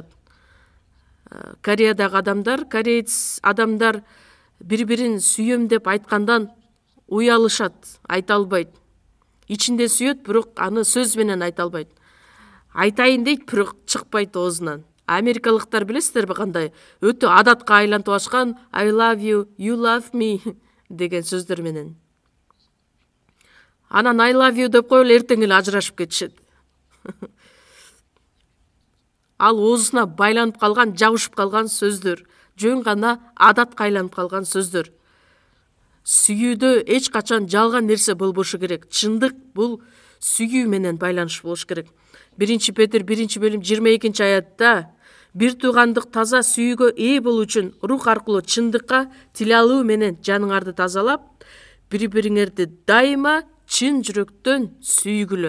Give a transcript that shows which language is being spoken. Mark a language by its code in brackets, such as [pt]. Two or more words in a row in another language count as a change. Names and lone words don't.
[ky] Кореядагы адамдар, кореец адамдар бири-бирин сүйөм деп айткандан уялышат, айта албайт. Ичинде сүйөт, бирок аны сөз менен айта албайт. Айтайын дейт, бирок чыкпайт оозунан. Америкалыктар билесиздерби кандай? Өтө адатка айлантып алышкан [en] I love you, you love me [ky] деген сөздөр менен. Анан [en] I love you [ky] деп коелу, эртең эле ажырашып кетишет. Ал оозуна байланып калган, жабышып калган сөздөр, жөн гана адатка айланып калган сөздөр. Сүйүүдө эч качан жалган нерсе болбошу керек. Чындык бул сүйүү менен байланыш болуш керек. 1 Петр 1-бөлүм 22 аятта бир туугандык таза сүйүүгө ээ болуу үчүн рух аркылуу чындыкка тил алуу менен жаныңарды тазалап, бири-бириңерди дайыма чын жүрөктөн сүйгүлө.